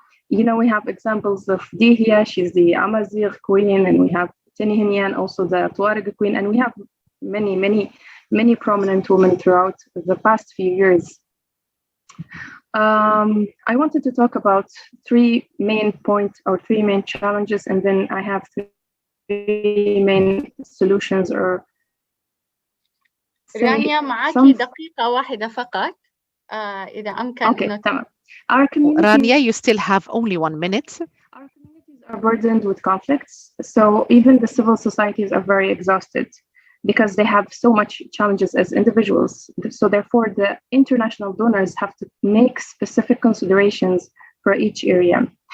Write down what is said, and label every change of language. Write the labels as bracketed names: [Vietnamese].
[English] You know, we have examples of Dihya, she's the Amazigh queen, and we have Tenihinyan, also the Tuareg queen, and we have many prominent women throughout the past few years. I wanted to talk about 3 main points or 3 main challenges, and then I have 3 main solutions or [Arabic] رانيا معاكي دقيقة واحدة فقط إذا أمكن. [English] Okay, تمام. Our communities, Rania, you still have only 1 minute. Our communities are burdened with conflicts, so even the civil societies are very exhausted because they have so much challenges as individuals. So therefore, the international donors have to make specific considerations for each area.